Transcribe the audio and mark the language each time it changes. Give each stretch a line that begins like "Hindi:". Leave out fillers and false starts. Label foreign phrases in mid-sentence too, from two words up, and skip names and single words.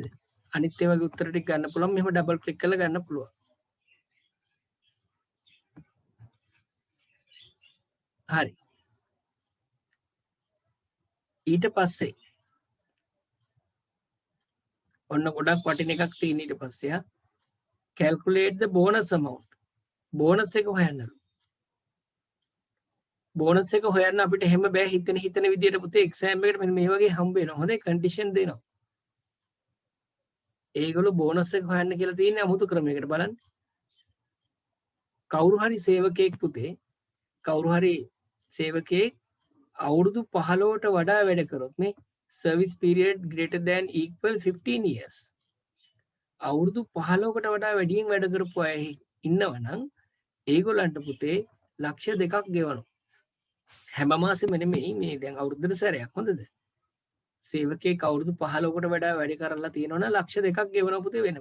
Sinhala: අනිත් ඒ වගේ උත්තර ටික ගන්න පුළුවන්. මෙහෙම ඩබල් ක්ලික් කරලා ගන්න පුළුවන්. හරි. ඊට පස්සේ ඔන්න ගොඩක් වටින එකක් තියෙන ඊට පස්සේ
English: calculate the bonus amount.
Sinhala: බෝනස් එක හොයන්නලු. බෝනස් එක හොයන්න අපිට හැම බෑ හිතන විදියට පුතේ එක්සෑම් එකට මෙන්න මේ වගේ හම්බ වෙනවා. හොඳයි කන්ඩිෂන් දෙනවා. ඒගොල්ලෝ බෝනස් එක හොයන්න කියලා තියෙන්නේ අමුතු ක්‍රමයකට බලන්න. කවුරු හරි සේවකයෙක් පුතේ කවුරු හරි සේවකයෙක් අවුරුදු 15ට වඩා වැඩ කරොත් මේ
English: service period greater than equal 15 years.
Sinhala: අවුරුදු 15කට වඩා වැඩියෙන් වැඩ කරපු අය ඉන්නවනම් ඒගොල්ලන්ට පුතේ ලක්ෂ 2ක් ගෙවනවා. හැම මාසෙම නෙමෙයි මේ දැන් අවුරුද්දට සැරයක් හොඳද? සේවකයෙක් අවුරුදු 15කට වඩා වැඩ කරලා තියෙනවනම් ලක්ෂ 2ක් ගෙවනවා පුතේ වෙනම.